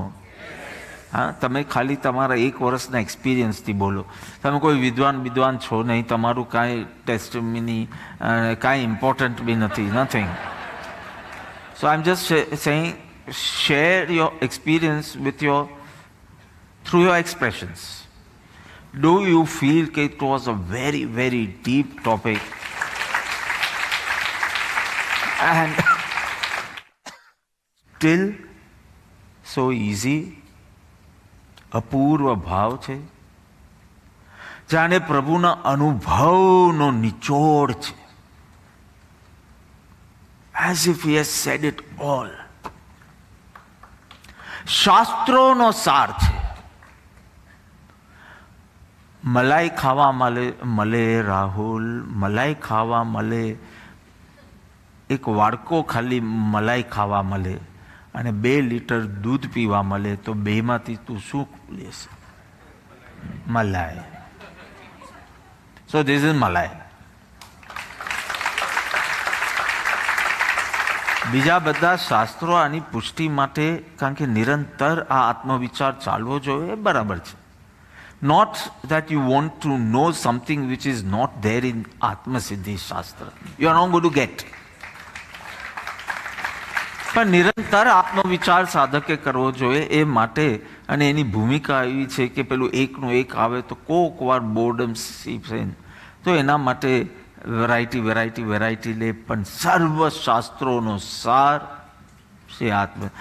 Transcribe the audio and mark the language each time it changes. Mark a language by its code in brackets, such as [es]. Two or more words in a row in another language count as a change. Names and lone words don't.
[gu] હા, તમે ખાલી તમારા એક વર્ષના એક્સપિરિયન્સથી બોલો. તમે કોઈ વિદ્વાન છો નહીં, તમારું કાંઈ ટેસ્ટમિની કાંઈ ઇમ્પોર્ટન્ટ બી નથી, નથિંગ. [en] So I am just saying, share your experience with your through your expressions. Do you feel that it was a very, very deep topic? And still so easy? [gu] અપૂર્વ ભાવ છે. જાણે પ્રભુના અનુભવનો નિચોડ છે. [en] As if he has said it all. [gu] શાસ્ત્રોનો સાર છે. મલાઈ ખાવા મળે રાહુલ, મલાઈ ખાવા મળે. એક વાડકો ખાલી મલાઈ ખાવા મળે અને 2 લીટર દૂધ પીવા મળે તો બેમાંથી તું શું લેશે? મલાઈ. [en] so this is [gu] મલાઈ. બીજા બધા શાસ્ત્રો આની પુષ્ટિ માટે, કારણ કે નિરંતર આ આત્મવિચાર ચાલવો જોઈએ, બરાબર છે. [en] Not that you want to know something which is not there in Atma Siddhi Shastra. You are not going to get. [gu] પણ નિરંતર આત્મવિચાર સાધકે કરવો જોઈએ. એ માટે અને એની ભૂમિકા એવી છે કે પેલું એકનું એક આવે તો કોક વાર બોર્ડમ સીપશે, તો એના માટે વેરાયટી લે. પણ સર્વ શાસ્ત્રોનો સાર છે આત્મ.